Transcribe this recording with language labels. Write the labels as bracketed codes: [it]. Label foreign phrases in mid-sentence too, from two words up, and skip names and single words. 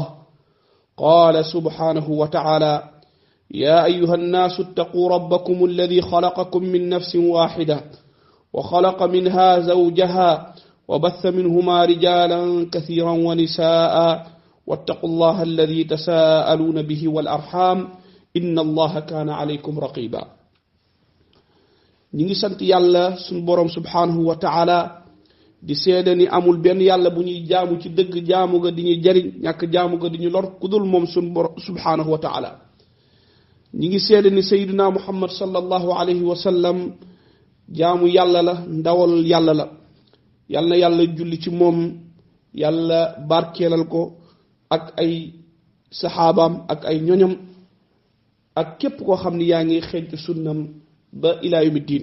[ar] قال سبحانه وتعالى: يا أيها الناس اتقوا ربكم الذي خلقكم من نفس واحدة وخلق منها زوجها وبث منهما رجالا كثيرا ونساء واتقوا الله الذي تساءلون به والأرحام إن الله كان عليكم رقيبا. [wo] نيغي سانت يالا سون بوروم [ar] سبحانه وتعالى [wo] di seede ni amul benn yàlla bu ñuy jaamu ci dëgg jaamu ga di ñu jariñ ñàkk jaamu ga di ñu lor kudul moom sun borom [ar] سبحانه وتعالى. [wo] ñi ngi seede ni [ar] سيدنا محمد صلى الله عليه وسلم [wo] jaamu yàlla la ndawal yàlla la. yal na yàlla julli ci moom yàlla barkeelal ko ak ay saxaabaam ak ay ñoñam ak képp koo xam ni yaa ngi xeeñtu sunnam ba [ar] إلى يوم الدين.